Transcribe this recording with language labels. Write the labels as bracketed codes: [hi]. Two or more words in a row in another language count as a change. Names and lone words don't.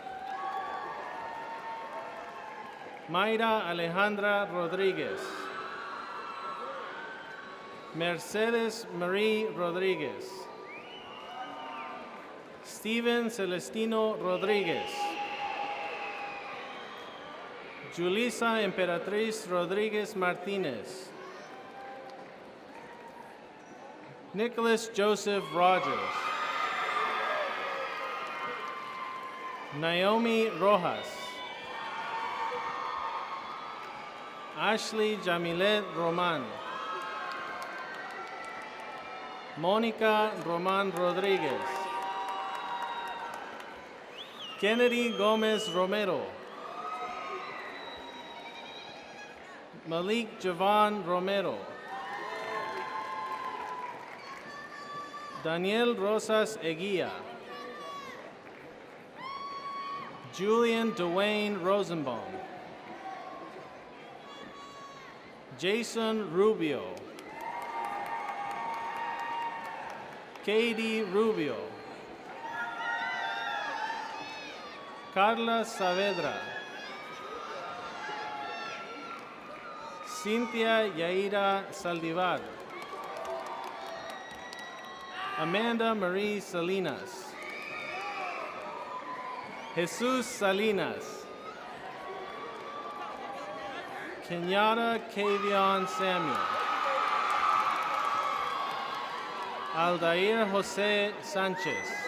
[en] Mayra Alejandra Rodriguez. Mercedes Marie Rodriguez. Steven Celestino Rodriguez. Julissa Emperatriz Rodriguez Martinez. Nicholas Joseph Rogers. Naomi Rojas. Ashley Jamilet Roman. Monica Roman Rodriguez. Kennedy Gomez Romero. Malik Javon Romero. Daniel Rosas Eguia. Julian Dwayne Rosenbaum. Jason Rubio. Katie Rubio. Carla Saavedra. Cynthia Yaira Saldivar. Amanda Marie Salinas. Jesus Salinas. Kenyatta Kavion Samuel. Aldair Jose Sanchez.